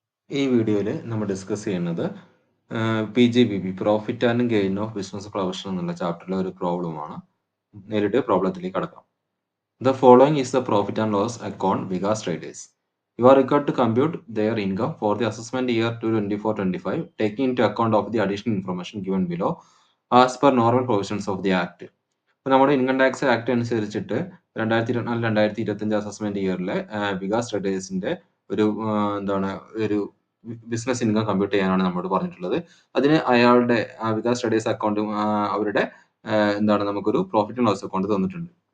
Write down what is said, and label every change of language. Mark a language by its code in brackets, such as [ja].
[ml] ഈ വീഡിയോയിൽ നമ്മൾ ഡിസ്കസ് ചെയ്യുന്നത് PGBP [en] profit and gain of business profession [ml] എന്നുള്ള ചാപ്റ്ററിലെ ഒരു പ്രോബ്ലമാണ്. നേരിട്ട് പ്രോബ്ലത്തിലേക്ക് കടക്കാം. [en] The following is the profit and loss account Vikas Traders. You are required to compute their income for the assessment year 2024-25, taking into account of the additional information given below as per normal provisions of the Act. [ml] ഇപ്പോൾ നമ്മുടെ income tax act അനുസരിച്ചിട്ട് 2024-2025 assessment ഇയറിലെ Vikas ട്രേഡേഴ്സിന്റെ ഒരു ഒരു business income compute ചെയ്യാനാണ് നമ്മളോട് പറഞ്ഞിട്ടുള്ളത്. അതിന് അയാളുടെ വികാസ് ട്രേഡേഴ്സ് അക്കൗണ്ടും അവരുടെ നമുക്കൊരു പ്രോഫിറ്റ് ആൻഡ് ലോസ് അക്കൗണ്ട് തന്നിട്ടുണ്ട്.